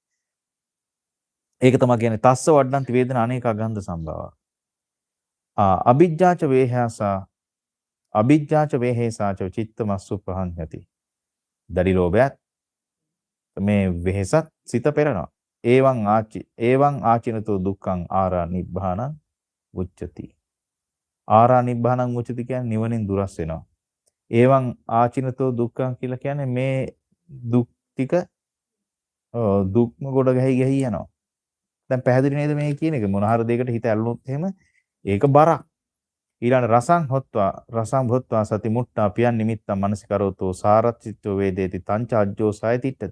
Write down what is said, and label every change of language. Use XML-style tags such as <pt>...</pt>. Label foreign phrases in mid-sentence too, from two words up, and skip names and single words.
<si>ඒක තමයි කියන්නේ</si> <pi>තස්ස වඩ්ඩන්ති වේදනා අනේකා ගන්ධ සම්භව. අභිජ්ජාච වේහේසාච චිත්තමස්සු පහඤ්ඤති.</pi> <si>දරි ලෝභයත් මේ වෙහසත් සිත පෙරනවා.</si> <pi>ඒවං ආචිනතෝ දුක්ඛං ආරා නිබ්බානං උච්චති. ආරා නිබ්බානං උච්චති</pi> <si>කියන්නේ නිවනින් දුරස් වෙනවා.</si> <pi>ඒවං ආචිනතෝ දුක්ඛං</pi> <si>කියලා කියන්නේ මේ දුක් ටික දුක්ම ගොඩ ගහයි යනවා. දැන් පැහැදිලි නේද මේ කියන එක? මොන හරි දෙයකට හිත ඇල්ලුනොත් එහෙම ඒක බරක්. ඊළඟ</si> <pi>රසං භොත්වා සති මුට්ටා පියන් නිමිත්තම් මනසිකරෝතෝ සාරච්චිත්තෝ වේදේති තංච අජ්ජෝ සය තිට්ඨති.</pi>